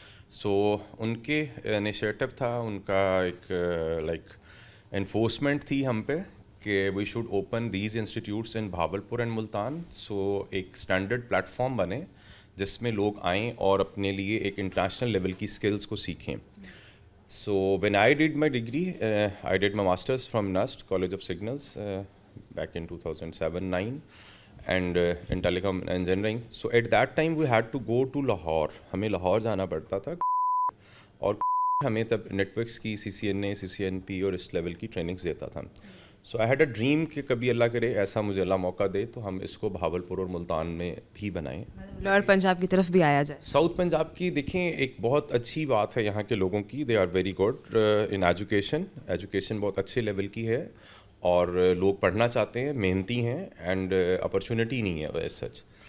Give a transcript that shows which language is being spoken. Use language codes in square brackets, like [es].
[ur] سو ان کے انیشیٹو تھا, ان کا ایک لائک انفورسمنٹ تھی ہم پہ کہ [en] We should open these institutes in Bahawalpur and Multan. [ur] سو ایک اسٹینڈرڈ پلیٹفارم بنے جس میں لوگ آئیں اور اپنے لیے ایک انٹرنیشنل لیول کی اسکلس کو سیکھیں. [en] So when I did my degree, I did my master's from NUST, College of Signals, back in 2007-09 and in telecom engineering. So at that time we had to go to Lahore. [ur] ہمیں لاہور جانا پڑتا تھا اور ہمیں تب net works کی CCNA, CCNP اور اس level کی ٹریننگس دیتا تھا. [en] so I had a dream [ur] کہ کبھی اللہ کرے ایسا مجھے اللہ موقع دے تو ہم اس کو بہاولپور اور ملتان میں بھی بنائیں, اور پنجاب کی طرف بھی آیا جائے. ساؤتھ پنجاب کی دیکھیں ایک بہت اچھی بات ہے یہاں کے لوگوں کی, [en] they are very good in education [ur] بہت اچھے لیول کی ہے اور لوگ پڑھنا چاہتے ہیں, محنتی ہیں اینڈ اپرچونیٹی نہیں ہے ایز سچ.